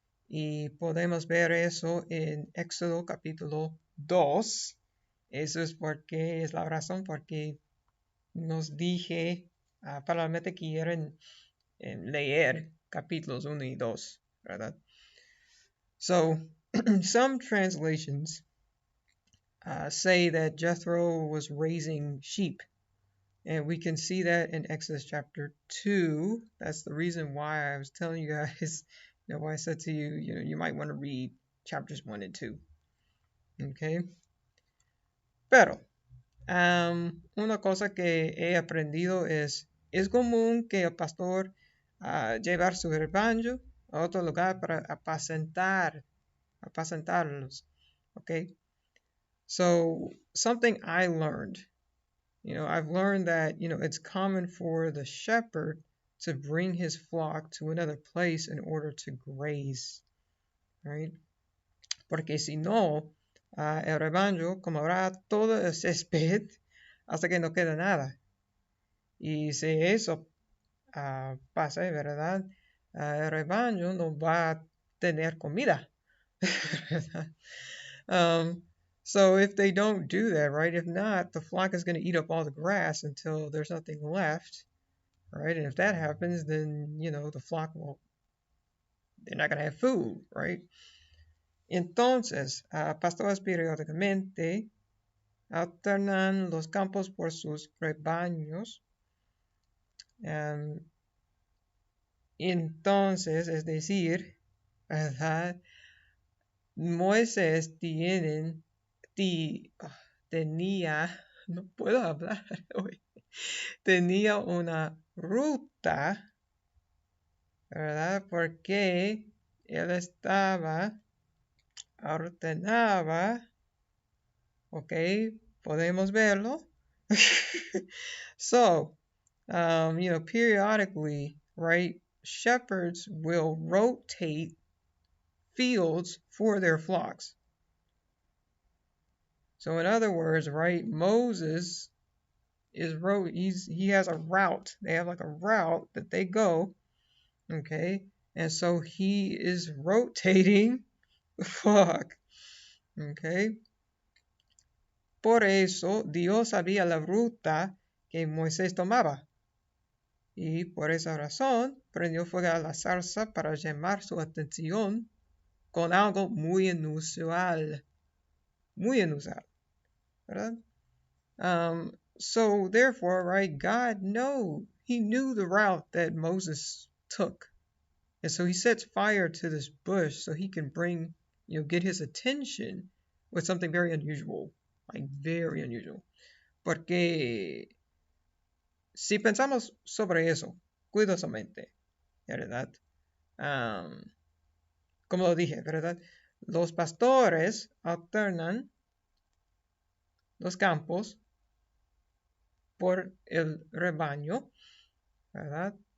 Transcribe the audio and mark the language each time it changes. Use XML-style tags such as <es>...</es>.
<es>Y podemos ver eso en Éxodo capítulo 2. Eso es porque es la razón porque nos dije probablemente quieren leer capítulos 1 y 2, ¿verdad?</es> <en>So, some translations say that Jethro was raising sheep. And we can see that in Exodus chapter 2. That's the reason why I was telling you guys, why I said to you, you might want to read chapters 1 and 2. Okay?</en> <es>Pero, una cosa que he aprendido es común que el pastor llevar su rebaño a otro lugar para apacentarlos.</es> <en>Okay? So, something I learned, I've learned that, it's common for the shepherd to bring his flock to another place in order to graze, right?</en> <es>Porque si no, el rebaño comerá todo el césped hasta que no quede nada. Y si eso pasa, ¿verdad? El rebaño no va a tener comida.</es> <en>So if they don't do that, right, if not, the flock is going to eat up all the grass until there's nothing left, right? And if that happens, then, the flock they're not going to have food, right?</en> <es>Entonces, pastores periódicamente alternan los campos por sus rebaños. Entonces, es decir, ¿verdad? Moisés tenía, no puedo hablar hoy, tenía una ruta, ¿verdad? Porque él ordenaba, ok, podemos verlo.</es> <en>So, periodically, right, shepherds will rotate fields for their flocks. So in other words, right, Moses he has a route. They have like a route that they go, okay? And so he is rotating the flock, okay?</en> <es>Por eso Dios sabía la ruta que Moisés tomaba. Y por esa razón prendió fuego a la zarza para llamar su atención con algo muy inusual, ¿verdad?</es> <en>So therefore, right, he knew the route that Moses took. And so he sets fire to this bush so he can get his attention with something very unusual, like very unusual.</en> <es>Porque si pensamos sobre eso cuidadosamente, ¿verdad? Como lo dije, ¿verdad? Los pastores alternan los campos por el rebaño, ¿verdad?</es>